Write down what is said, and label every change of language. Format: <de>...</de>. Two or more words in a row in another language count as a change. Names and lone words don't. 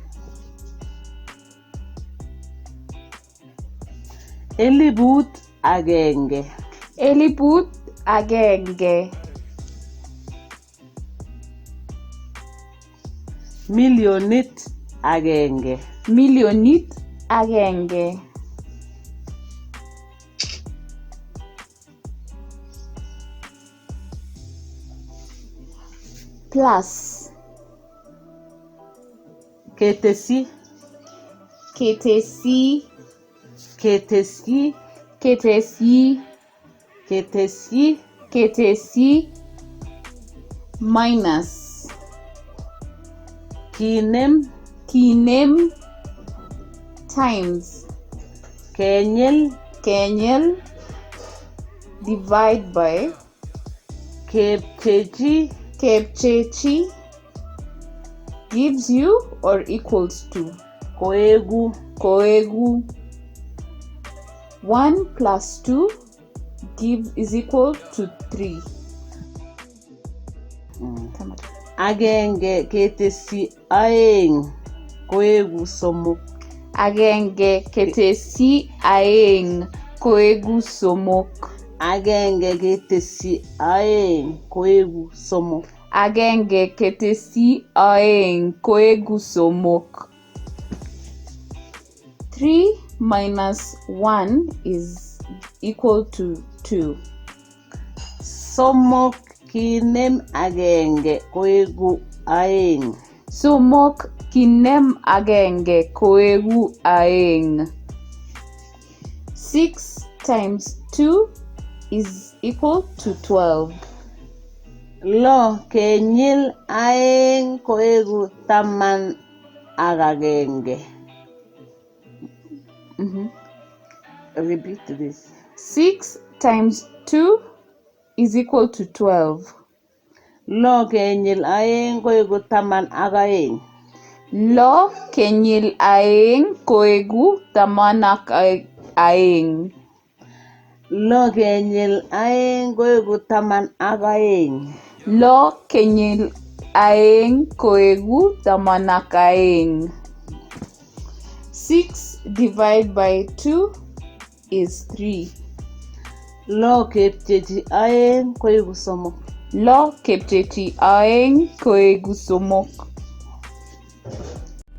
<kln>Eliput agenge. Eliput agenge. Millionit agenge. Millionit agenge. Plus. Ketesi. Ketesi. Ketesi. Ketesi. Ketesi. Ketesi. Minus. Kinem. Kinem. Times. Kenyel.</kln> <en>Kenyel. Divide by.</en> <kln>Kepchechi.</kln> <en>Kepchechi. Gives you or equals to.</en> <kln>Koegu.</kln> <en>Koegu. 1 plus 2 is equal to 3.</en> <kln>Agenge ketesi aeng koegu somok. Agenge ketesi aeng koegu somok. Agenge ketesi aeng koegu somok. Agenge ketesi aeng koegu somok.</kln> <en>3 minus 1 is equal to 2.</en> <kln>Somok kinem agenge koegu aeng. Somok kinem agenge koegu aeng.</kln> <en>6 times 2 is equal to 12.</en> <kln>Lo kenyil aeng koegu taman ak agenge.</kln> <en>Repeat this. 6 times 2 is equal to 12.</en> <kln>Lo kenyil aeng koegu taman ak aeng. Lo kenyil aeng koegu taman ak aeng. Lo kenyil aeng koegu taman ak aeng. Lo kenyil aeng koegu taman ak aeng.</kln> <en>6 divided by 2 is 3.</en> <kln>Lo kepchechi aeng koegu somok. Lo kepchechi aeng koegu somok.</kln>